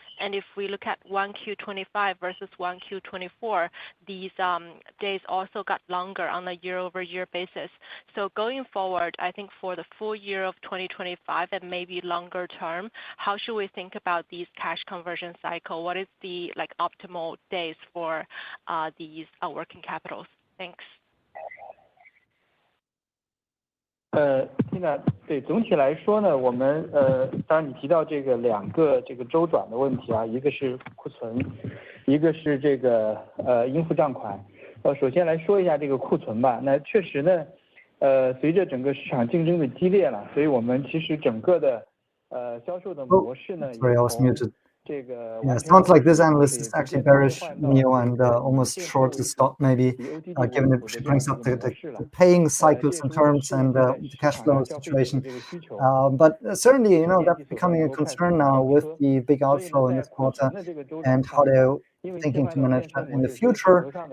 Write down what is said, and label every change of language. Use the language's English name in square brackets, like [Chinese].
[English] And if we look at 1Q25 versus 1Q24, these days also got longer on a year-over-year basis. So going forward, I think for the full year of 2025 and maybe longer term, how should we think about these cash conversion cycle? What is the optimal days for these working capitals? Thanks. [Chinese] 现在对总体来说呢，我们当然你提到这个两个这个周转的问题啊，一个是库存，一个是这个应付账款。首先来说一下这个库存吧。那确实呢，随着整个市场竞争的激烈了，所以我们其实整个的销售的模式呢， [English] Sorry, I was muted. Yeah, sounds like this analyst is actually bearish NIO and almost short the stock, maybe, given that she brings up the paying cycles and terms and the cash flow situation. But certainly, you know, that's becoming a concern now with the big outflow in this quarter and how they're thinking to manage that in the future.